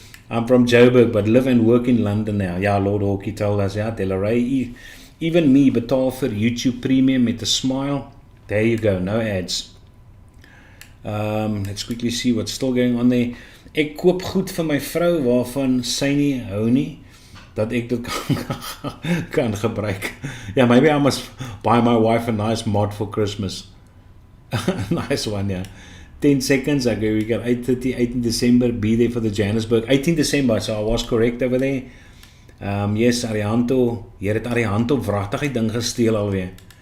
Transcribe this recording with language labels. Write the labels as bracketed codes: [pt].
[en] I'm from Joburg, but live and work in London now. Yeah, Lord Hawkey told us, yeah, Delaray. Even me betaal for YouTube Premium met a smile. There you go, no ads. Let's quickly see what's still going on there. [af] Ek koop goed vir my vrou waarvan sy nie hou nie, dat ek dit kan gebruik. [en] Yeah, maybe I must buy my wife a nice mod for Christmas. Nice one, yeah. 10 seconds, okay, we got 8:30, 18 December, be there for the Johannesburg. 18 December, so I was correct over there. Yes, Arihanto, [af] hier het Arihanto wragtig die ding gesteel alweer.